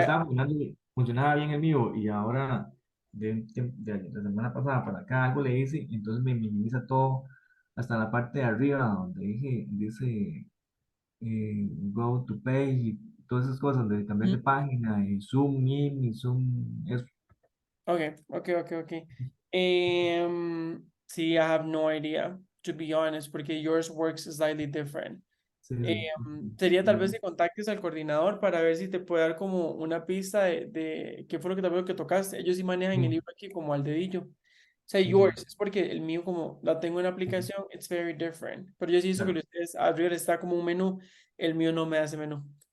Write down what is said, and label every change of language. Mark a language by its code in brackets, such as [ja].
[es] estaba funcionaba bien el mío y ahora de la semana pasada para acá algo le hice, entonces me minimiza todo hasta la parte de arriba donde dice go to page y todas esas cosas, de cambiar de página y zoom in y zoom, eso. [en] Okay. See, I have no idea, to be honest, porque yours works slightly different. [es] Sí, Sería tal vez sí. que contactes al coordinador para ver si te puede dar como una pista de qué fue lo que tal vez lo que tocaste. Ellos sí manejan el libro aquí como al dedillo. O sea, sí, sí, yours es porque el mío como la tengo en la aplicación, [en] it's very different. [es] Pero yo sí hizo que claro, ustedes arriba está como un menú, el mío no me hace menú.